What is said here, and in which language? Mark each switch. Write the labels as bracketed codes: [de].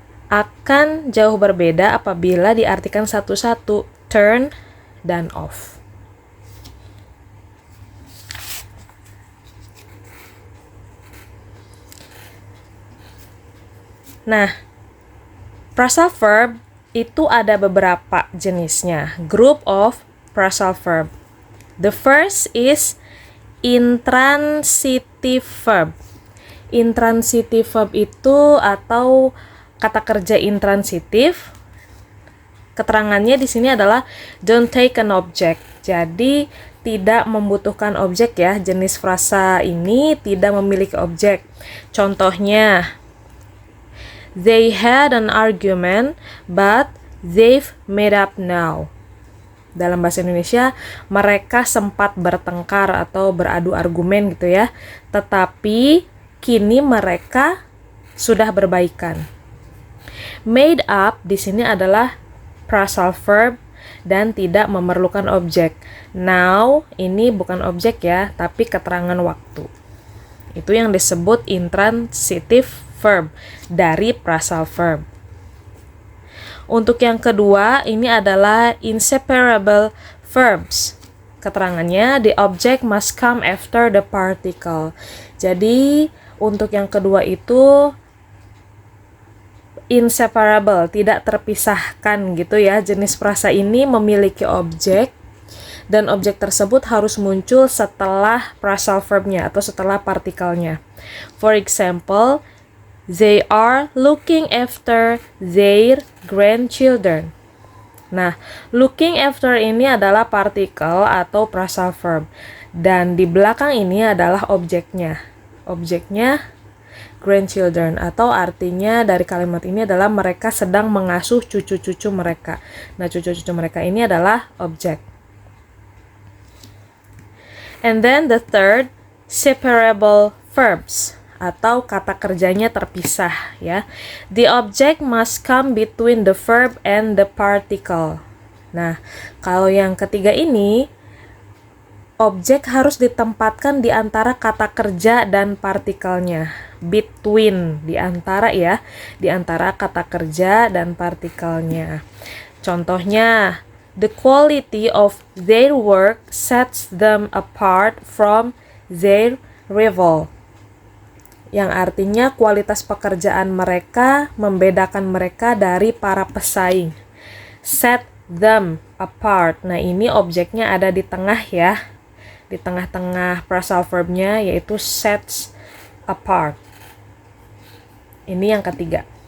[id] Akan jauh berbeda apabila diartikan satu-satu, turn dan off. Nah, phrasal verb itu ada beberapa jenisnya. [en] Group of phrasal verb. The first is intransitive verb. [id] Intransitive verb itu atau kata kerja intransitif, keterangannya di sini adalah [en] don't take an object. [id] Jadi tidak membutuhkan objek ya, jenis frasa ini tidak memiliki objek. [en] Contohnya, they had an argument but they've made up now. [id] Dalam bahasa Indonesia, mereka sempat bertengkar atau beradu argumen gitu ya, tetapi kini mereka sudah berbaikan. Made up di sini adalah phrasal verb dan tidak memerlukan objek. Now ini bukan objek ya, tapi keterangan waktu. Itu yang disebut intransitive verb dari phrasal verb. Untuk yang kedua, ini adalah inseparable verbs. [en] Keterangannya, the object must come after the particle. [id] Jadi, untuk yang kedua itu inseparable, tidak terpisahkan gitu ya. Jenis frasa ini memiliki objek dan objek tersebut harus muncul setelah phrasal verbnya atau setelah partikelnya. [en] For example, they are looking after their grandchildren. [id] Nah, looking after ini adalah partikel atau phrasal verb dan di belakang ini adalah objeknya. Objeknya grandchildren atau artinya dari kalimat ini adalah mereka sedang mengasuh cucu-cucu mereka. Nah, cucu-cucu mereka ini adalah objek. [en] And then the third, separable verbs [id] atau kata kerjanya terpisah ya. [en] The object must come between the verb and the particle. [id] Nah, kalau yang ketiga ini objek harus ditempatkan di antara kata kerja dan partikelnya. Between, di antara ya, di antara kata kerja dan partikelnya. [en] Contohnya, the quality of their work sets them apart from their rival. [id] Yang artinya kualitas pekerjaan mereka membedakan mereka dari para pesaing. [en] Set them apart. [id] Nah, ini objeknya ada di tengah ya. Di tengah-tengah phrasal verbnya, yaitu sets apart. Ini yang ketiga.